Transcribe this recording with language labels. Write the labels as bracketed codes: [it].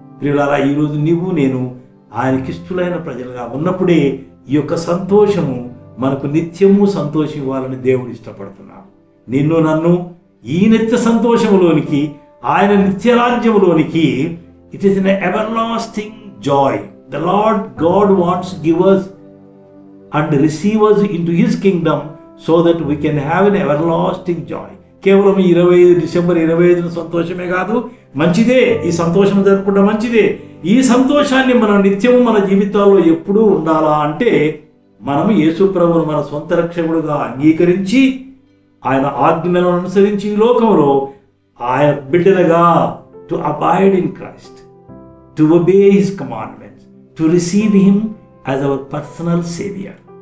[te] ప్రియులారా, ఈరోజు నీవు నేను ఆయనకిష్టులైన ప్రజలుగా ఉన్నప్పుడే ఈ యొక్క సంతోషము మనకు నిత్యము సంతోషం ఇవ్వాలని దేవుడు ఇష్టపడుతున్నాడు. నిన్ను నన్ను ఈ నిత్య సంతోషములోనికి, ఆయన నిత్యరాజ్యములోనికి, [en] It is an everlasting joy. The Lord God wants to give us and receive us into His kingdom so that we can have an everlasting joy. [te] కేవలం 25 డిసెంబర్ 25 సంతోషమే కాదు, మంచిదే, ఈ సంతోషం జరుపుకుంటే మంచిదే. ఈ సంతోషాన్ని మనం నిత్యము మన జీవితాల్లో ఎప్పుడూ ఉండాలా అంటే, మనం యేసు ప్రభువును మన సొంత రక్షకుడుగా అంగీకరించి ఆయన ఆజ్ఞలను అనుసరించి ఈ లోకంలో ఆయన బిడ్డలుగా [en] To abide in Christ, to obey his commandments, to receive him as our personal saviour.